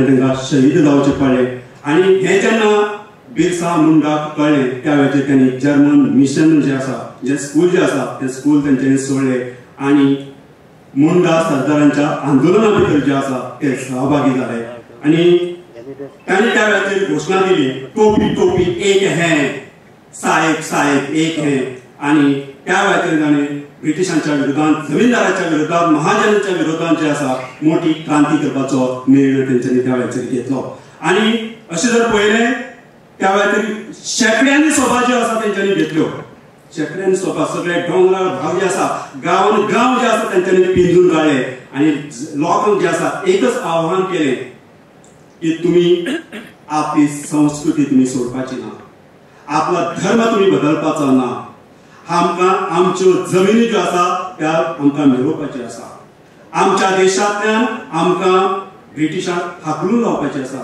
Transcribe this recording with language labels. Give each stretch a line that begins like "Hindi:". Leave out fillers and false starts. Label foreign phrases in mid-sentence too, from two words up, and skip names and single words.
Konkani: तांकां शहीद जावचें पडलें आनी हें जेन्ना बिरसा मुंडाक कळ्ळें त्या वेळाचेर त्यांनी जर्मन मिशन जे आसा जे स्कूल जे आसा ते स्कूल तेंच्यांनी सोडले आनी मुंडा सरदारांच्या आंदोलना भितर जे आसा ते सहभागी जाले आनी तांणी त्या वेळाचेर घोशणा दिली
Hindi: टोपी टोपी एक है साहेब साहेब एक है.
Konkani: आनी त्या वेळाचेर तांणी ब्रिटिशांच्या विरोधांत जमीनदारांच्या विरोधांत महाजनांच्या विरोधांत जे आसा मोठी क्रांती करपाचो निर्णय तेंच्यांनी त्या वेळाचेर घेतलो. आनी अशें जर पळयलें त्या वेळाचेर शेकड्यांनी सभा ज्यो आसा तेंच्यांनी घेतल्यो. शेकड्यांनी सभा सगळे डोंगराळ भाग जे आसा गांवान गांव जे आसा तेंच्यांनी पिंजून काडले आनी लोकांक जे आसा एकच आव्हान केलें की तुमी आपली संस्कृती तुमी सोडपाची ना, आपला धर्म तुमी बदलपाचो ना, आमकां आमच्यो जमिनी ज्यो आसा त्या आमकां मेळोवपाच्यो आसा, आमच्या देशांतल्यान आमकां ब्रिटिशांक हाकलून लावपाचें आसा.